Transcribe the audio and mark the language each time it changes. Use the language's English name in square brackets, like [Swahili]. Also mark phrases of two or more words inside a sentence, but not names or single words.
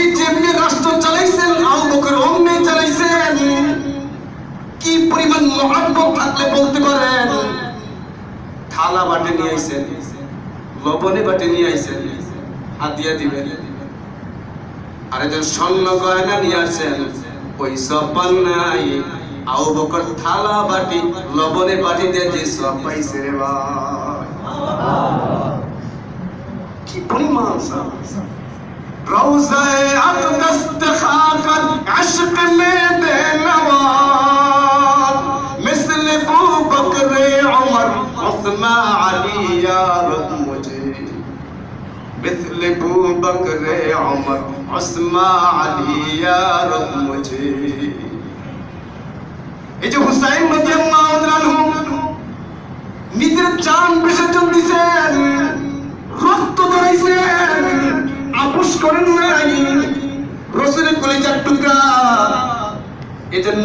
[Bangla] যেমনি রাষ্ট্র চালাইছেন আবু বকর অমনি চালাইছেন কি পরিমাণ মহব্বত থাকলে বলতে পারেন থালা বাটি নিয়ে আইছেন লবণে বাটি নিয়ে আইছেন হাদিয়া দিবেন আর একজন স্বর্ণ গয়না নিয়ে আসেন ওই সব পান নাই আবু বকর থালা বাটি লবণে বাটি দিয়ে যে সব পাইছে রে ভাই কি পরিমাণ [Urdu] روضہ اقدس دکھا کر عشق میں دے نوار مثل ابو بکر عمر عثمان علی یارب مجھے مثل ابو بکر عمر عثمان علی یارب مجھے [Bangla] এই যে হুসাইন রাদিয়াল্লাহু তাআলা নিজের জান বিসর্জন দিয়েছেন রক্ত ঝরাইছেন আপোষ করেন নাই রাসূলের কলিজার টুকরা এজন্য